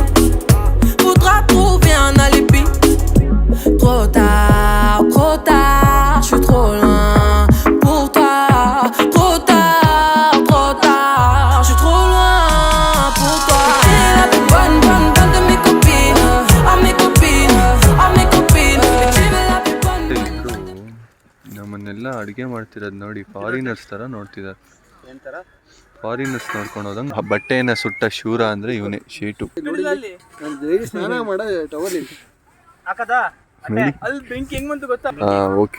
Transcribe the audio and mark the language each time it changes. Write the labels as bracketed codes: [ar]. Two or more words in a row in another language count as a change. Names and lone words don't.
[fr] Faudra trouver un alibi. Trop tard, j'suis trop loin pour toi. Trop tard, j'suis trop loin pour toi. T'es la plus bonne de mes copines. Mes copines. Et tu es la plus bonne. [kn] ನಮ್ಮನ್ನೆಲ್ಲ ಅಡುಗೆ ಮಾಡ್ತಿರೋದು ನೋಡಿ ಫಾರಿನರ್ಸ್ ಥರ ನೋಡ್ತಿದ್ದಾರೆ. ಫಾರಿನರ್ಸ್ ನೋಡ್ಕೊಂಡು ಹೋದಂಗೆ. ಬಟ್ಟೆನ ಸುಟ್ಟ ಶೂರ ಅಂದರೆ ಇವನೇ ಶೇಟು. ಸ್ನಾನ ಮಾಡ ಟವಲ್ ಅಲ್ಲಿ ಬೆಂಕಿ ಹೆಂಗ್ ಬಂತು ಗೊತ್ತಾ? ಓಕೆ,